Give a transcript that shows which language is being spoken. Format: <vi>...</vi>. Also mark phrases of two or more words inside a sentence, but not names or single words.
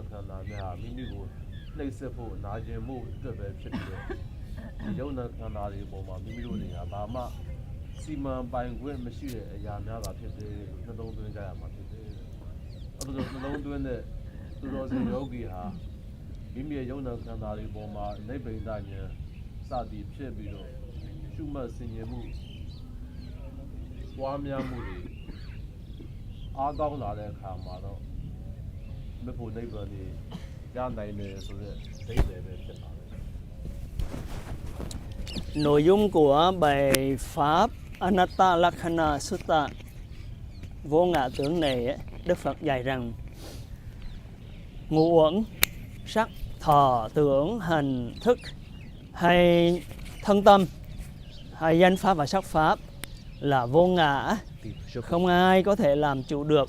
<my>ခန္ဓာများဟာမိမိကိုနှိပ်စက်ဖို့နာကျင်မှုအတွက်ပဲဖြစ်ပြီးတော့ဒီယုံနာခန္ဓာတွေပေါ်မှာမိမိတို့တွေကဘာမှစီမံပိုင်ခွင့်မရှိတဲ့အရာများသာဖြစ်တယ်လို့နှလုံးသွင်းကြရမှာဖြစ်တယ်။အဲဒီလိုနှလုံးသွင်းတဲ့သူတော်စင်ယောဂီဟာမိမိရဲ့ယုံနာခန္ဓာတွေပေါ်မှာနိဗ္ဗာန်ဉာဏ်စသည်ဖြစ်ပြီးတော့ရှုမှတ်ဆင်ခြင်မှု ပွားများမှုတွေအားကောင်းလာတဲ့အခါမှာတော့မဖို့နိဗ္ဗာန်ကြီးရနိုင်တယ်ဆိုတဲ့ဒိဋ္ဌိပဲဖြစ်ပါတယ်</my> <vi>Nội dung của bài pháp Anatta Lakkhana Sutta vô ngã tướng này ấy, Đức Phật dạy rằng ngũ uẩn sắc thọ tưởng hành thức hay thân tâm hay danh pháp và sắc pháp là vô ngã, không ai có thể làm chủ được.</vi>